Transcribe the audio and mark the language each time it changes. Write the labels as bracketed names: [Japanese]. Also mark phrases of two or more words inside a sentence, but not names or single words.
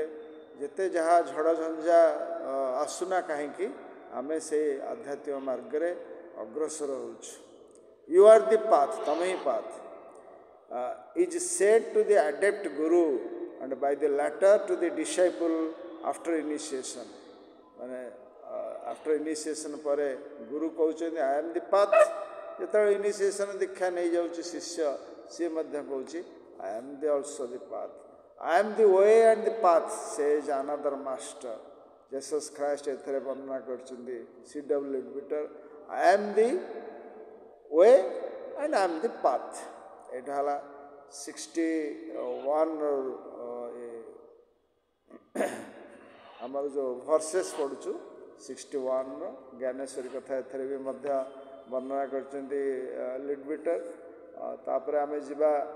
[Odia] ଯେତେ ଯାହା ଝଡ଼ ଝଞ୍ଜା ଆସୁନା କାହିଁକି ଆମେ ସେଇ ଆଧ୍ୟାତ୍ମିକ ମାର୍ଗରେ ଅଗ୍ରସର ହେଉଛୁ [English] You are the path [Odia] ତମେ ହିଁ [English] path is said to the adept guru and by the latter to the disciple after initiation ମାନେ after initiation [Odia] ପରେ ଗୁରୁ କହୁଛନ୍ତି [English] I am the path [Odia] ଯେତେବେଳେ ଇନିସିଏସନ୍ ଦୀକ୍ଷା ନେଇଯାଉଛି ଶିଷ୍ୟ ସିଏ ମଧ୍ୟ କହୁଛି [English] I am also the path. I am the way and the path, says another master. [Odia] Jesus Christ ଏଥିରେ ବର୍ଣ୍ଣନା କରିଛନ୍ତି C.W. Leadbeater. [English] I am the way and I am the path. [Odia] ଏଇଟା ହେଲା 61 ଆମର ଯେଉଁ ଭର୍ସେସ୍ ପଢ଼ୁଛୁ 61ର ଜ୍ଞାନେଶ୍ୱରୀ କଥା ଏଥିରେ ବି ମଧ୍ୟ ବର୍ଣ୍ଣନା କରିଛନ୍ତି ଲିଡବିଟର ତାପରେ ଆମେ ଯିବା